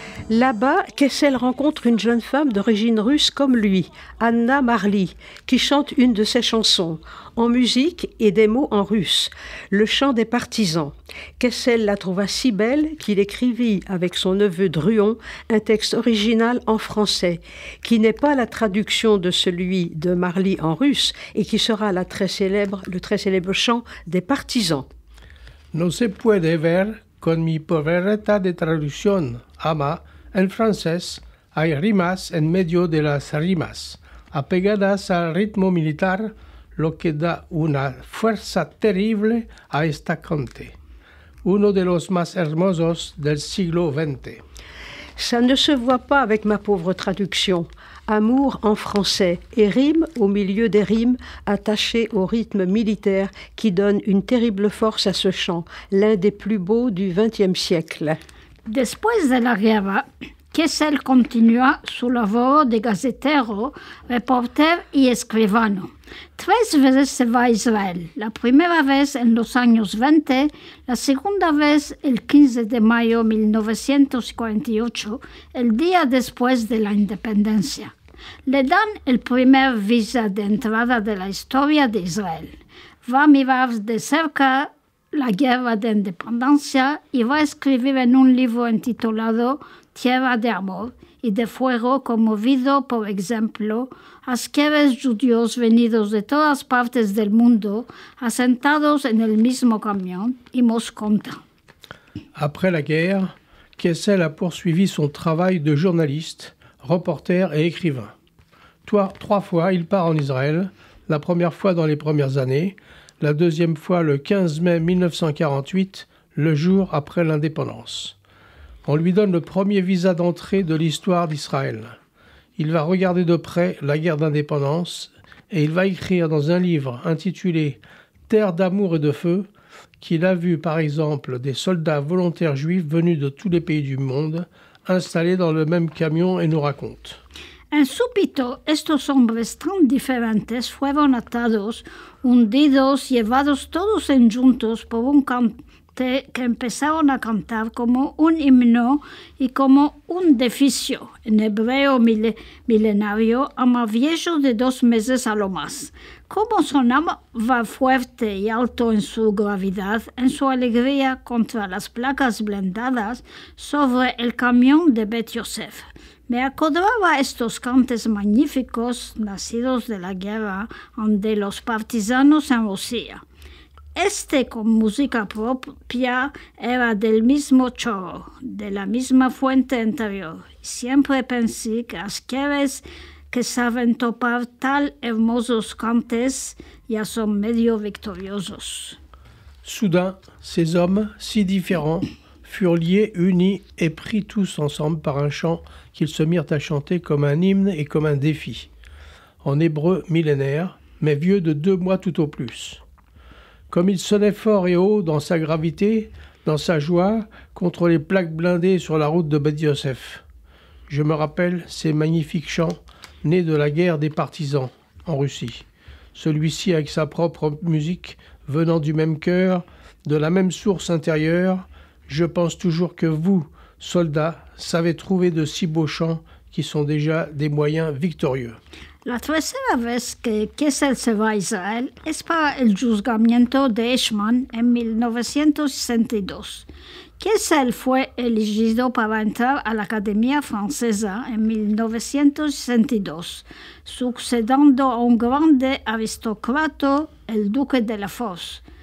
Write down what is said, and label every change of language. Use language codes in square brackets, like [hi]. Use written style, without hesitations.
[fr] Là-bas, Kessel rencontre une jeune femme d'origine russe comme lui, Anna Marly, qui chante une de ses chansons, en musique et des mots en russe, le chant des partisans. Kessel la trouva si belle qu'il écrivit avec son neveu Druon un texte original en français, qui n'est pas la traduction de celui de Marly en russe et qui sera le très célèbre chant des partisans. [lad] No se puede ver con mi pobreza de traducción, ama, en francés, hay rimas en medio de las rimas, apegadas al ritmo militar, lo que da una fuerza terrible a esta cante, uno de los más hermosos del siglo XX. [fr] Ça ne se voit pas avec ma pauvre traduction. Amour en français et rime au milieu des rimes attachées au rythme militaire qui donne une terrible force à ce chant, l'un des plus beaux du XXe siècle. [lad] Después de la guerra, Kessel continúa su labor de gazetero, reporter y escribano. 3 veces se va a Israel, la primera vez en los años 20, la segunda vez el 15 de mayo de 1948, el día después de la independencia. Le dan el primer visa de entrada de la historia de Israel. Va a mirar de cerca la guerra de independencia y va a escribir en un libro intitulado Tierra de Amor y de Fuego, conmovido, por ejemplo, a asqueres judíos venidos de todas partes del mundo, asentados en el mismo camión, y nos conta. [fr] Après la guerre, Kessel a poursuivi son travail de journaliste, reporter et écrivain. 3 fois, il part en Israël, la première fois dans les premières années, la deuxième fois le 15 mai 1948, le jour après l'indépendance. On lui donne le premier visa d'entrée de l'histoire d'Israël. Il va regarder de près la guerre d'indépendance et il va écrire dans un livre intitulé « Terre d'amour et de feu » qu'il a vu par exemple des soldats volontaires juifs venus de tous les pays du monde installés dans le même camion et nous raconte. [lad] En súbito, estos hombres tan diferentes fueron atados, hundidos, llevados todos juntos por un cante que empezaron a cantar como un himno y como un deficio, en hebreo milenario, a más viejo de 2 meses a lo más. Como sonaba fuerte y alto en su gravedad, en su alegría contra las placas blindadas sobre el camión de Bet Yosef. Me acordaba estos cantes magníficos nacidos de la guerra de los partisanos en Rusia. Este con música propia era del mismo chorro, de la misma fuente interior. Siempre pensé que asqueres que saben topar tal hermosos cantes ya son medio victoriosos. [fr] Soudain, ces hommes, si différents, furent liés, unis et pris tous ensemble par un chant qu'ils se mirent à chanter comme un hymne et comme un défi. En hébreu millénaire, mais vieux de 2 mois tout au plus. Comme il sonnait fort et haut dans sa gravité, dans sa joie, contre les plaques blindées sur la route de Bet Yosef. Je me rappelle ces magnifiques chants nés de la guerre des partisans en Russie. Celui-ci avec sa propre musique, venant du même cœur, de la même source intérieure. Je pense toujours que vous, soldats, savez trouver de si beaux chants qui sont déjà des moyens victorieux. [lad] La tercera vez que Kessel se va a Israel es para el juzgamiento de Eichmann en 1962. Kessel fue elegido para entrar a la Academia Francesa en 1962, sucediendo a un grande aristócrata, el duque de la Fosse.